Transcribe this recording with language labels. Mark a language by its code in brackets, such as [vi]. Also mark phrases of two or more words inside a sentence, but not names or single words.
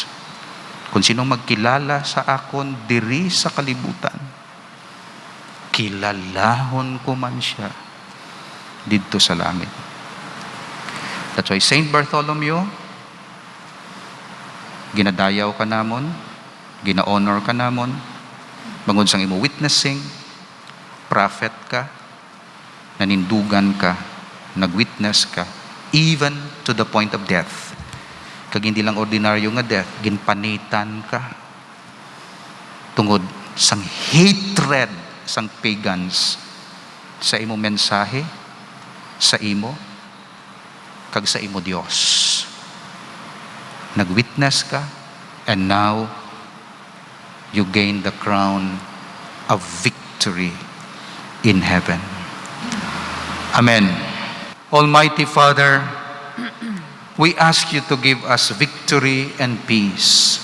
[hil] Kung sino magkilala sa akon diri sa kalibutan, kilalahon ko man siya didto sa langit. [en] That's why [hil] Saint Bartholomew, ginadayaw ka namon, gina-honor ka namon, bangod sang imo witnessing, prophet ka, nanindugan ka, nagwitness ka, [en] even to the point of death. [hil] Kag hindi lang ordinaryo nga death, ginpanitan ka. Tungod sang hatred sang pagans sa imo mensahe, sa imo, kag sa imo Dios. Nagwitness ka, [en] and now you gain the crown of victory in heaven. Amen. Almighty Father, we ask you to give us victory and peace.